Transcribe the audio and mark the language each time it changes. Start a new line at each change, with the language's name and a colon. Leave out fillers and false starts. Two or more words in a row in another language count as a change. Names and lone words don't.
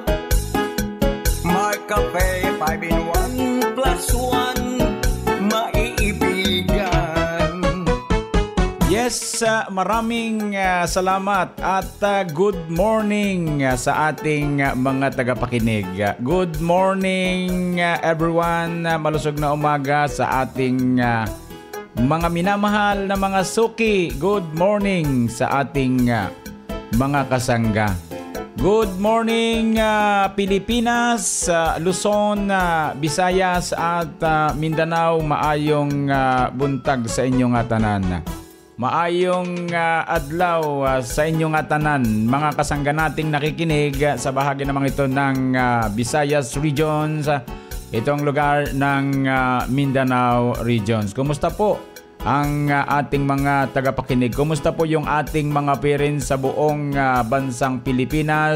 Filipino: Mark Cafe 5-in-1+1, maiibigan. Yes, maraming salamat at
English: good morning
Filipino: sa ating mga tagapakinig.
English: Good morning everyone.
Filipino: Malusog na umaga sa ating mga minamahal na mga suki.
English: Good morning
Filipino: sa ating mga kasangga.
English: Good morning
Filipino: Pilipinas, Luzon, Visayas at Mindanao.
Cebuano: Maayong buntag sa inyong tanan. Maayong adlaw sa inyong tanan,
Filipino: mga kasangga nating nakikinig sa bahagi naman ito ng Visayas Regions, itong lugar ng Mindanao Regions. Kumusta po ang ating mga tagapakinig? Kumusta po yung ating mga parents sa buong bansang Pilipinas?